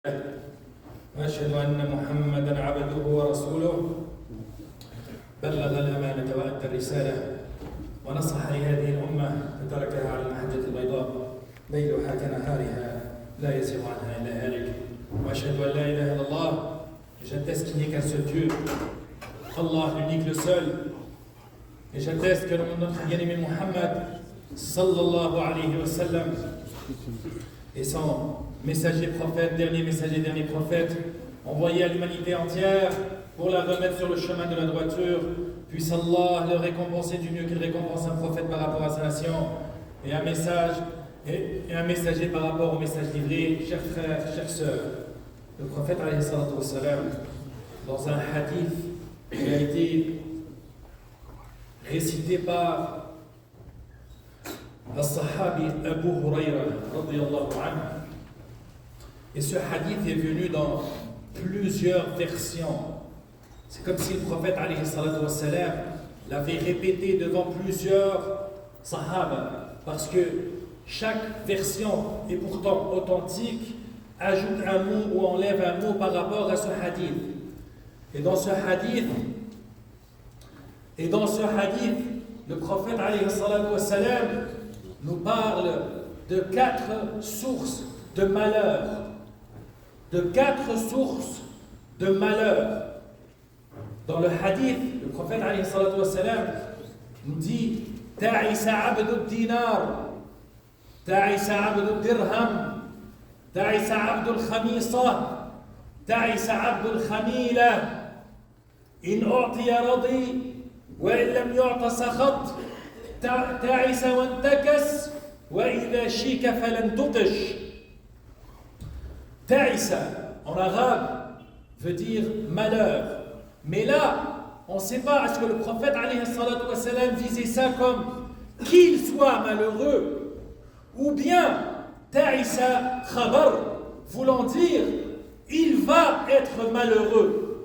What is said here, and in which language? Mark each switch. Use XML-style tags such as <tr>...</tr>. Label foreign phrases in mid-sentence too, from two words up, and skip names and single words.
<ar>وأشهد أن محمدًا عبده ورسوله بلغ الأمانة وأدى الرسالة ونصح لهذه الأمة فتركها على المحجة البيضاء ليلها كنهارها لا يزيغ عنها إلا هالك وأشهد أن لا إله إلا الله</ar> <fr>j'atteste qu'il n'y a qu'un seul Dieu Allah l'unique, le seul et j'atteste que notre bien-aimé Muhammad</fr> <ar>صلى الله عليه وسلم</ar> <fr>et son messager prophète, dernier prophète, envoyé à l'humanité entière pour la remettre sur le chemin de la droiture. Puisse Allah le récompenser du mieux qu'il récompense un prophète par rapport à sa nation et un messager par rapport au message livré. Chers frères, chères sœurs, le prophète</fr> <ar>عليه الصلاة والسلام,</ar> <fr>dans un hadith qui a été récité par le sahabi Abu Huraira</fr> <ar>رضي الله عنه.</ar> <fr>Et ce hadith est venu dans plusieurs versions. C'est comme si le prophète</fr> <ar>عليه الصلاة والسلام</ar> <fr>l'avait répété devant plusieurs sahaba, parce que chaque version est pourtant authentique, ajoute un mot ou enlève un mot par rapport à ce hadith. Et dans ce hadith, le prophète</fr> <ar>عليه الصلاة والسلام</ar> <fr>nous parle de 4 sources de malheur. De 4 sources de malheur. Dans le hadith, le prophète</fr> <ar>عليه الصلاة والسلام</ar> <fr>nous dit</fr> <ar>تعس عبد الدينار، تعس عبد الدرهم، تعس عبد الخميصة، تعس عبد الخميلة, إن أعطي رضي، وإن لم يعط سخط، تعس وانتكس، وإذا شيك فلا انتقش. تعس,</ar> <fr>en arabe, veut dire malheur. Mais là, on ne sait pas, est-ce que le prophète</fr> <ar>عليه الصلاة والسلام</ar> <fr>visait ça comme qu'il soit malheureux, ou bien</fr> <ar>تعس خبر,</ar> <fr>voulant dire il va être malheureux.</fr>